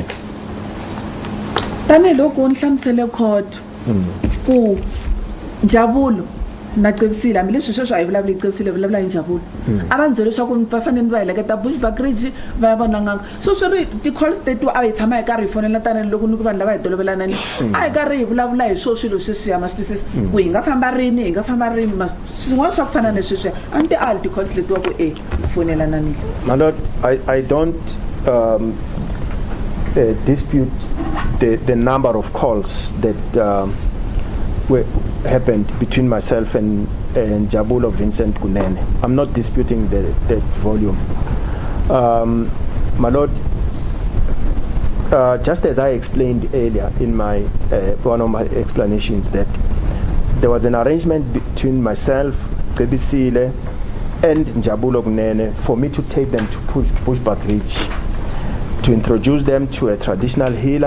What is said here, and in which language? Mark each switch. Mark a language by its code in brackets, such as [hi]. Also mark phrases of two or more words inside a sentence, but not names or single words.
[ts] Tanihiloko ni hlamusele court ku Njabulo na Qevisile hambileswi sweswo a hi vulavuli hi Qevisile vulavula hi Njabulo a va ni byele leswaku va fanele ni va heleketa Bushbuck Ridge va ya vona n'anga so swi ri ti-calls tetiwa a hi tshama hi karhi hi fonela tanihiloko ni ku vanhu lava hi tolovelanani a hi karhi hi vulavula hi swo swilo sweswiya ma swi twisisa ku hi nga famba rini swin'wana swa ku fana na sweswiya a ni ti ali ti-calls letiwa ku fonelananile. [en] My Lord, I don't dispute the number of calls that happened between myself and Njabulo Vincent Kunene. I'm not disputing that volume. My Lord, just as I explained earlier in my one of my explanations, that there was an arrangement between myself, Qevisile, and Njabulo Kunene for me to take them to Bushbuck Ridge to introduce them to a traditional healer.